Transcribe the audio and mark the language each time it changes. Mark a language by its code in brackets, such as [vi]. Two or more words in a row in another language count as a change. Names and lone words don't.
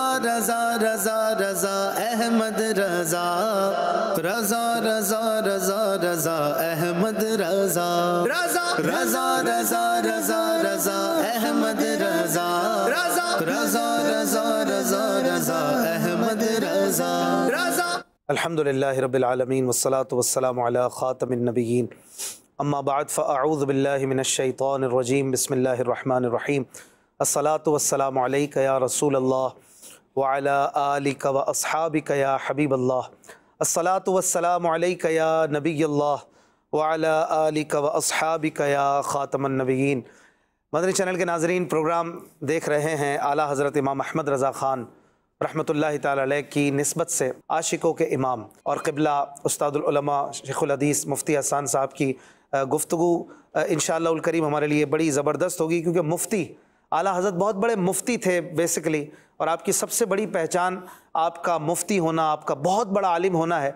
[ur] رضا رضا رضا احمد رضا رضا رضا رضا رضا احمد رضا رضا رضا رضا رضا رضا احمد رضا رضا رضا رضا رضا رضا احمد رضا رضا [ar] الحمدللہ رب العالمین والصلاة والسلام علی خاتم النبیین اما بعد فاعوذ باللہ من الشیطان الرجیم بسم اللہ الرحمن الرحیم الصلاة والسلام علیک یا رسول اللہ وعلی آلک و اصحابک یا حبیب اللہ الصلاة والسلام علیک یا نبی اللہ وعلی آلک و اصحابک یا خاتم النبیین۔ [ur] مدنی چینل کے ناظرین، پروگرام دیکھ رہے ہیں اعلیٰ حضرت امام احمد رضا خان [ar] رحمۃ اللہ تعالی علیہ [ur] کی نسبت سے عاشقوں کے امام اور قبلہ استاد العلماء شیخ الحدیث مفتی حسان صاحب کی گفتگو [ar] انشاءاللہ الکریم [ur] ہمارے لیے بڑی زبردست ہوگی، کیونکہ مفتی اعلیٰ حضرت بہت بڑے مفتی تھے بیسیکلی، اور آپ کی سب سے بڑی پہچان آپ کا مفتی ہونا، آپ کا بہت بڑا عالم ہونا ہے۔